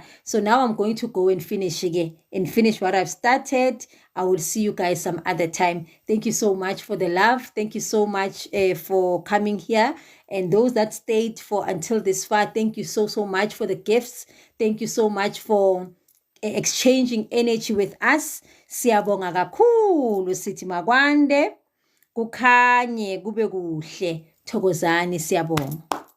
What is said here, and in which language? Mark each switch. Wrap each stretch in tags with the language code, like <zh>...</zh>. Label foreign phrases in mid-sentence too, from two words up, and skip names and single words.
<en>So now I'm going to go and finish again and finish what I've started. I will see you guys some other time. Thank you so much for the love. Thank you so much for coming here. And those that stayed for until this far, thank you so much for the gifts. Thank you so much for exchanging energy with us.</en> <zu>Siyabonga kakhulu sithi makwande kukhanye kube kuhle. Thokozani, siyabonga.</zu>